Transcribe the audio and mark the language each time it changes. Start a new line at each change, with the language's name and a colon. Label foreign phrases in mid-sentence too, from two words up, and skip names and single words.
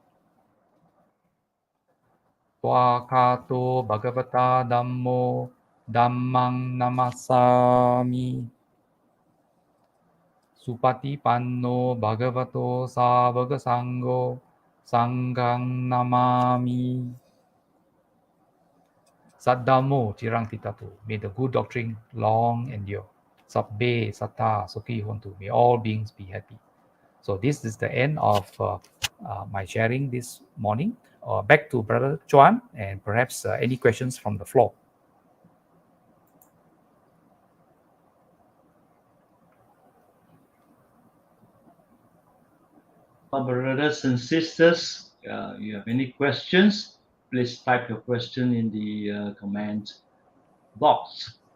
Pali: Swakato bhagavata dhammo dhammang namasami. Supatipanno bhagavato savaga sangho sanghang namami. Saddhammo cirang titatu.
English: May the good doctrine long endure.
Pali: Sabbe satta sukhi hontu.
English: May all beings be happy. So this is the end of my sharing this morning. Back to Brother Chuan, and perhaps any questions from the floor. Brothers and sisters, you have any questions, please type your question in the comment box.